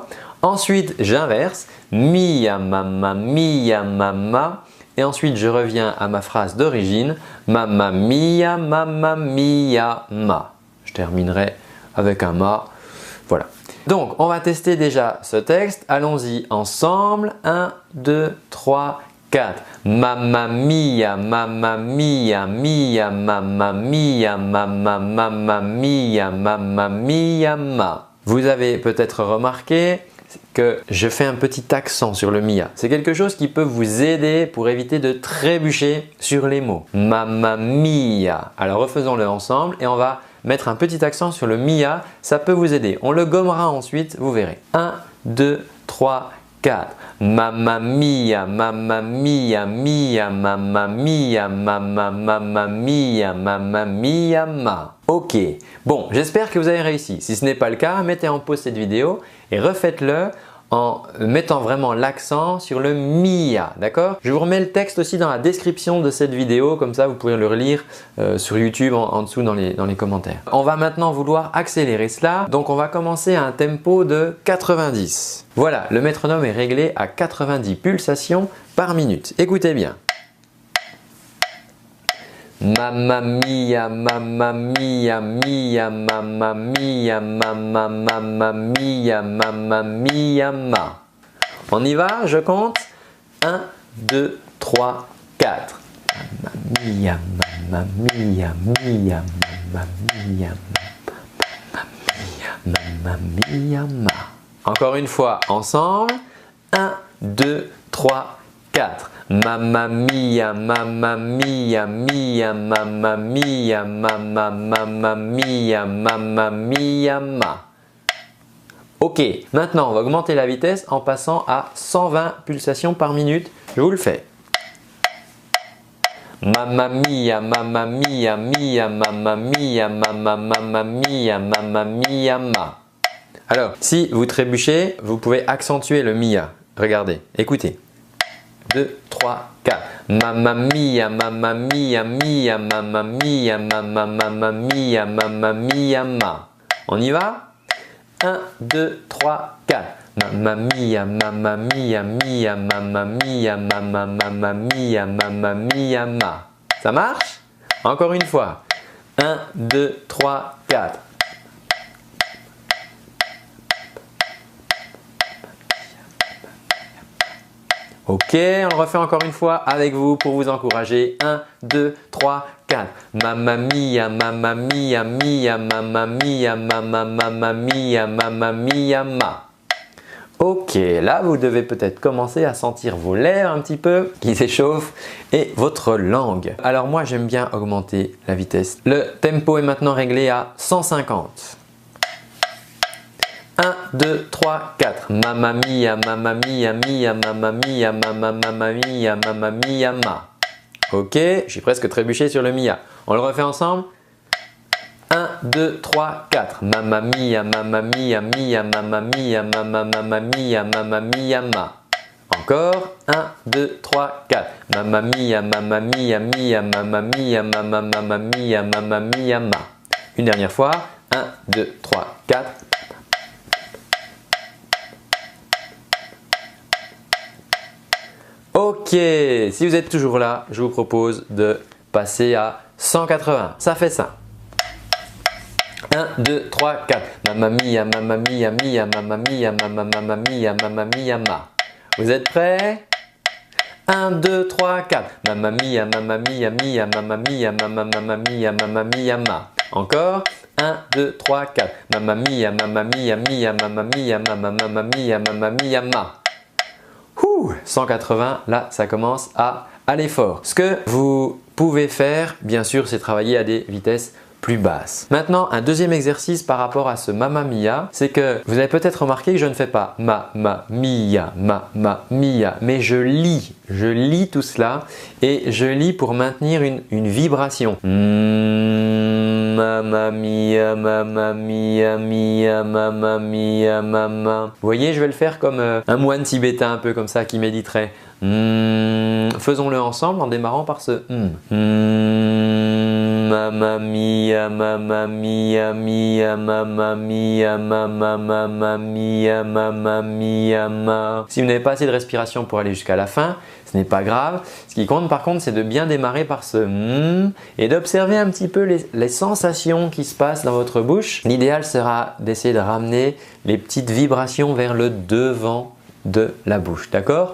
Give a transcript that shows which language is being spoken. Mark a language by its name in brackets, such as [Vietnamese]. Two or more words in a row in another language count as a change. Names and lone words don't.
[French] Ensuite, j'inverse [Italian] Mia, Mamma Mia, Mamma. [French] Et ensuite, je reviens à ma phrase d'origine [Italian] Mamma Mia, Mamma Mia, Ma. [French] Je terminerai avec un ma, voilà. Donc, on va tester déjà ce texte. Allons-y ensemble. 1, 2, 3, 4. [Italian] Mamma mia, mamma mia, mia, mamma mia, mamma, mamma mia, mamma mia, ma. [French] Vous avez peut-être remarqué que je fais un petit accent sur le mia. C'est quelque chose qui peut vous aider pour éviter de trébucher sur les mots. [Italian] Mamma mia. [French] Alors refaisons-le ensemble et on va mettre un petit accent sur le mia. Ça peut vous aider. On le gommera ensuite, vous verrez. 1, 2, 3, 4. [Italian] Mamma mia, mamma mia, mia, mamma mia, mamma, mamma mia, mamma mia, ma. [French] Ok, bon, j'espère que vous avez réussi. Si ce n'est pas le cas, mettez en pause cette vidéo et refaites-le en mettant vraiment l'accent sur le mia, d'accord? Je vous remets le texte aussi dans la description de cette vidéo, comme ça vous pouvez le relire sur YouTube en dessous dans les commentaires. On va maintenant vouloir accélérer cela, donc on va commencer à un tempo de 90. Voilà, le métronome est réglé à 90 pulsations par minute. Écoutez bien. [Italian] Mamma mia, mamma mia, mia, mamma mia, mamma, mamma mia, mamma mia, ma. [French] On y va, je compte. 1, 2, 3, 4. [Italian] Mamma mia, mamma mia, mia, mamma mia, mamma mia, ma. [French] Encore une fois, ensemble. 1, 2, 3, 4. [Italian] Mamma mia, mamma mia, mia, mamma mia, mamma, mamma mia, mamma mia, ma. [French] Ok, maintenant on va augmenter la vitesse en passant à 120 pulsations par minute. Je vous le fais. [Italian] Mamma mia, mamma mia, mia, mamma mia, mamma, mamma mia, mamma mia, ma. [French] Alors, si vous trébuchez, vous pouvez accentuer le mia. Regardez, écoutez. 2, 3, 4. [Italian] Mamma mia, mamma mia, mia, mamma mia, mamma, mamma mia, mamma mia, ma. [French] On y va? 1, 2, 3, 4. [Italian] Mamma mia, mamma mia, mia, mamma mia, mamma, mamma mia, mamma mia, ma. [French] Ça marche? Encore une fois. 1, 2, 3, 4. Ok, on le refait encore une fois avec vous pour vous encourager. 1, 2, 3, 4. [Italian] Mamma mia, mamma mia, mia, mamma mia, mamma, mamma mia, mamma mia, ma. [French] Ok, là vous devez peut-être commencer à sentir vos lèvres un petit peu qui s'échauffent et votre langue. Alors moi j'aime bien augmenter la vitesse. Le tempo est maintenant réglé à 150. 1, 2, 3, 4. [Italian] Mamma mia, mamma mia, mia, mamma mia, mamma, mamma mia, mamma mia, ma. [French] Ok, je suis presque trébuché sur le mia. On le refait ensemble. 1, 2, 3, 4. [Italian] Mamma mia, mamma mia, mia, mamma mia, mamma, mamma mia, mamma mia, ma. [French] Encore. 1, 2, 3, 4. [Italian] Mamma mia, mamma mia, mia, mamma mia, mamma, mamma mia, mamma mia, ma. [French] Une dernière fois. 1, 2, 3, 4. Ok, si vous êtes toujours là, je vous propose de passer à 180. Ça fait ça. 1, 2, 3, 4. [Italian] Mamma mia, mamma mia, mia, mamma mia, mamma, mamma mia, mamma mia, ma. [French] Vous êtes prêts? 1, 2, 3, 4. [Italian] Mamma mia, mamma mia, mia, mamma mia, mamma, mamma mia, mamma mia, ma. [French] Encore. 1, 2, 3, 4. [Italian] Mamma mia, mamma mia, mia, mamma mia, mamma, mamma mia, mamma mia, ma. [French] 180, là ça commence à aller fort. Ce que vous pouvez faire, bien sûr, c'est travailler à des vitesses plus basses. Maintenant, un deuxième exercice par rapport à ce [Italian] mamma mia, [French] c'est que vous avez peut-être remarqué que je ne fais pas [Italian] ma mia, [French] mais je lis tout cela et je lis pour maintenir une vibration. [Italian] Mamma mia, mamma mia, mia, mamma mia, mamma. [French] Vous voyez, je vais le faire comme un moine tibétain, un peu comme ça, qui méditerait. Faisons-le ensemble en démarrant par ce [Italian] Mamma mia, mamma mia, mia, mamma mia, mamma, mamma mia, mamma mia, ma. [French] Si vous n'avez pas assez de respiration pour aller jusqu'à la fin, ce n'est pas grave. Ce qui compte par contre, c'est de bien démarrer par ce et d'observer un petit peu les sensations qui se passent dans votre bouche. L'idéal sera d'essayer de ramener les petites vibrations vers le devant de la bouche, d'accord?